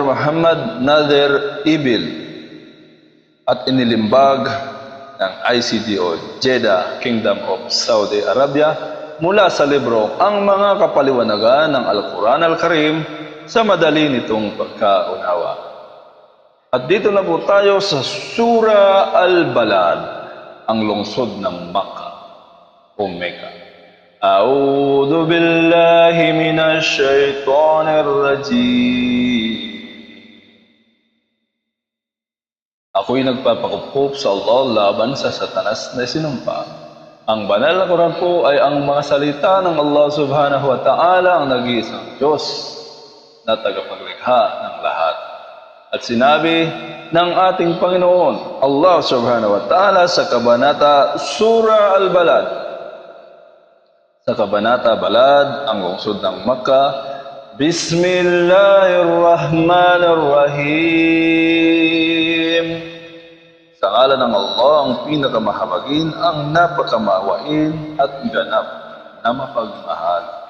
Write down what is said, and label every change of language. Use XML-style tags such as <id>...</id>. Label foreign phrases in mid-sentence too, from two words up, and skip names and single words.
<tl>Muhammad Nader Ibil at inilimbag ng ICDO Jeddah, Kingdom of Saudi Arabia, mula sa libro Ang Mga Kapaliwanagan ng Al-Quran Al-Karim sa madali nitong pagkaunawa. At dito na po tayo sa Surah Al-Balad, ang lungsod ng Makkah o Mecca.</tl> <ar>أعوذ بالله من الشيطان الرجيم.</ar> <tl>Ako'y nagpapakup sa Allah laban sa Satanas na sinumpa. Ang banal na Quran po ay ang mga salita ng Allah</tl> <ar>سبحانه وتعالى,</ar> <tl>ang nag-iisang Diyos na tagapaglikha ng lahat. At sinabi ng ating Panginoon, Allah</tl> <ar>سبحانه وتعالى</ar> <tl>sa Kabanata Surah Al-Balad, sa Kabanata Balad, ang lungsod ng Makkah, Bismillahirrahmanirrahim. Sa ngalan ng Allah, ang pinakamahabagin, ang napakamawain at ganap na mapagmahal.</tl>